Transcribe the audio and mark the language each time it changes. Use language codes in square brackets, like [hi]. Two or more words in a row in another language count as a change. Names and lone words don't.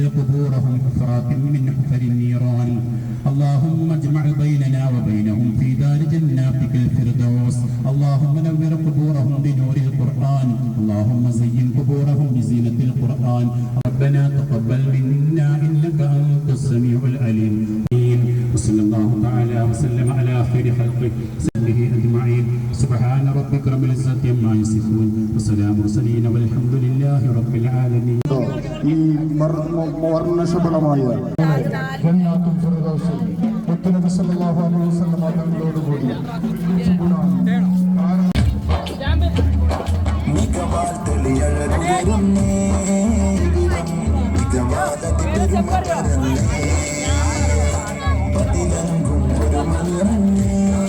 [ar] قبورهم حفرات من حفر النيران اللهم اجمع بيننا وبينهم في دار جناتك الفردوس اللهم نور قبورهم بنور القرآن اللهم زين قبورهم بزينة القرآن ربنا تقبل منا إنك أنت السميع العليم وصلى الله تعالى وسلم على خير خلقه وصحبه أجمعين سبحان ربك رب العزة عما يصفون وسلام المرسلين والحمد لله رب العالمين. [ml] ഈ വർണ്ണശബളമായ ജന്നാത്തുൽ ഫിർദൗസിൽ മുത്തുനബി [ar] صلى الله عليه وسلم [ml] തങ്ങളോട് കൂടി മികവാൽ തെളിയഴകുന്നേ മികവാലതി പെരുമകരന്നേ പതിലങ്കും ഒരു മലർന്നേ